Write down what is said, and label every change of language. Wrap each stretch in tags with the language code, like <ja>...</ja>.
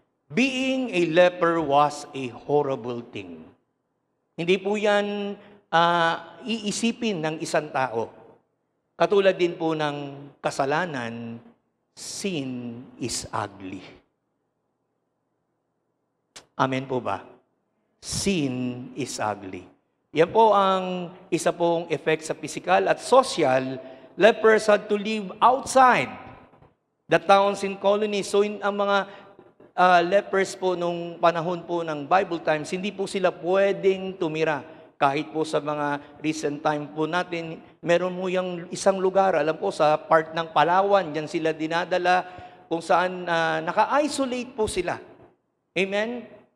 <en>Being a leper was a horrible thing.</en> <tl>Hindi po yan iisipin ng isang tao. Katulad din po ng kasalanan,</tl> <en>sin is ugly.</en> <tl>Amen po ba?</tl> <en>Sin is ugly.</en> <tl>Yan po ang isa pong effect sa physical at social.</tl> <en>Lepers had to live outside the towns and colonies.</en> <tl>So ang mga lepers po nung panahon po ng Bible times, hindi po sila pwedeng tumira. Kahit po sa mga recent time po natin, meron mo yung isang lugar, alam po sa part ng Palawan, dyan sila dinadala, kung saan naka-isolate po sila. Amen?</tl>